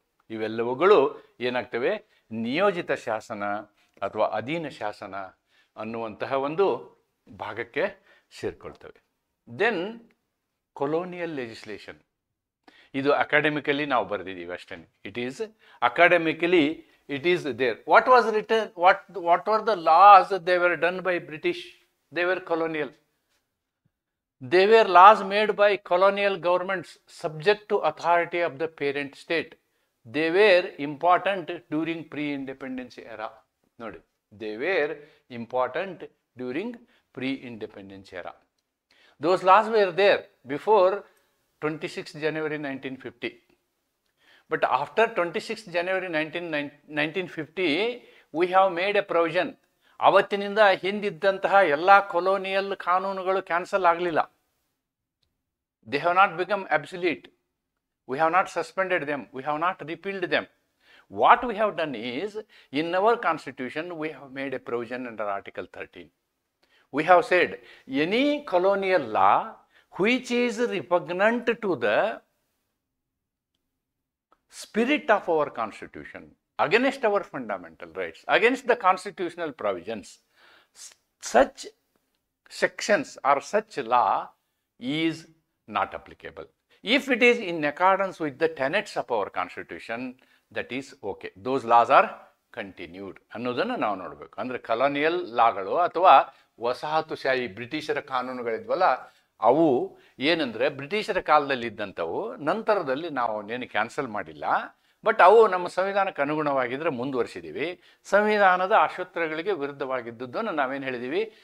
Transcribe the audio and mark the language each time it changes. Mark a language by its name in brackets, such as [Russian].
[Kannada] ಇವೆಲ್ಲವುಗಳು ಏನಾಗ್ತವೆ? ನಿಯೋಜಿತ ಶಾಸನ ಅಥವಾ ಅಧೀನ ಶಾಸನ ಅನ್ನುವಂತಹ ಒಂದು ಭಾಗಕ್ಕೆ ಸೇರ್ಕೊಳ್ತವೆ. ದೆನ್ ಕೊಲೋನಿಯಲ್ ಲೆಜಿಸ್ಲೇಷನ್, ಇದು ಅಕಾಡೆಮಿಕಲಿ ನಾವು ಬರೆದಿದ್ದೀವಿ ಅಷ್ಟೇ. [English] It is academically it is there. What was written? What were the laws that they were done by British? They were colonial. They were laws made by colonial governments subject to authority of the parent state. They were important during pre-independence era. Nodi, they were important during pre-independence era. Those laws were there before 26th January 1950. But after 26th January 1950, we have made a provision. [Kannada] ಅವತ್ತಿನಿಂದ ಹಿಂದಿದ್ದಂತಹ ಎಲ್ಲ colonial ಕಾನೂನುಗಳು cancel ಆಗಲಿಲ್ಲ. [English] They have not become obsolete. We have not suspended them. We have not repealed them. What we have done is, in our constitution, we have made a provision under Article 13. We have said, any colonial law which is repugnant to the spirit of our constitution, against our fundamental rights, against the constitutional provisions, such sections or such law is not applicable. If it is in accordance with the tenets of our constitution, that is okay. Those laws are continued [Kannada] ಅನ್ನೋದನ್ನು ನಾವು ನೋಡಬೇಕು. ಅಂದರೆ colonial ಲಾಗಳು ಅಥವಾ ವಸಾಹತುಶಾಹಿ ಬ್ರಿಟಿಷರ ಕಾನೂನುಗಳಿದ್ವಲ್ಲ, ಅವು ಏನಂದರೆ ಬ್ರಿಟಿಷರ ಕಾಲದಲ್ಲಿ ಇದ್ದಂಥವು, ನಂತರದಲ್ಲಿ ನಾವು ಅವನ್ನೇನು ಕ್ಯಾನ್ಸಲ್ ಮಾಡಿಲ್ಲ. ಬಟ್ ಅವು ನಮ್ಮ ಸಂವಿಧಾನಕ್ಕೆ ಅನುಗುಣವಾಗಿದ್ದರೆ ಮುಂದುವರಿಸಿದ್ದೀವಿ. ಸಂವಿಧಾನದ ಆಶೋತ್ತರಗಳಿಗೆ ವಿರುದ್ಧವಾಗಿದ್ದದ್ದನ್ನು ನಾವೇನು ಹೇಳಿದ್ದೀವಿ?